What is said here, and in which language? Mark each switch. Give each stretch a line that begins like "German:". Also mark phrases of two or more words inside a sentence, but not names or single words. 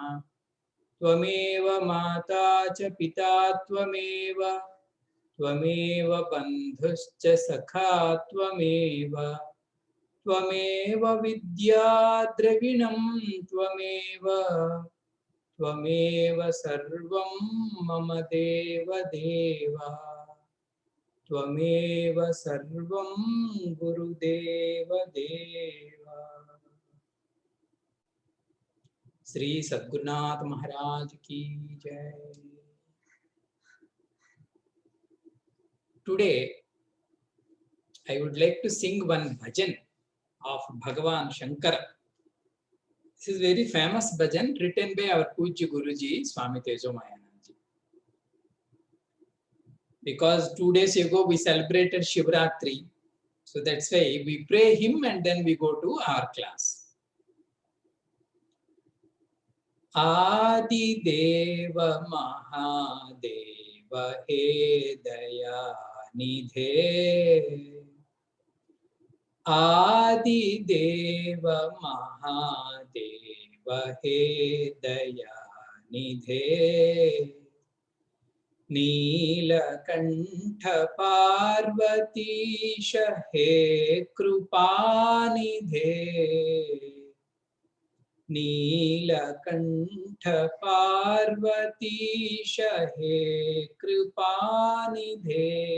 Sanskrit: त्वमेव माता च पिता त्वमेव त्वमेव बन्धुश्च सखा त्वमेव त्वमेव विद्या द्रविणं त्वमेव त्वमेव सर्वं मम देव देव त्वमेव सर्वं गुरुदेव देव।
Hindi: श्री सद्गुरुनाथ महाराज की जय।
English: Today I would like to sing one bhajan of Bhagavan Shankara. This is very famous bhajan written by our Pujya Guruji Swami Tejomayanand. Because 2 days ago we celebrated Shivratri, so that's why we pray him and then we go to our class.
Sanskrit: आदि देव महादेव हे दया निधे आदि देव महादेव हे दया निधे नीलकण्ठ पार्वतीश हे कृपानिधे नीलकण्ठ पार्वतीश हे कृपानिधे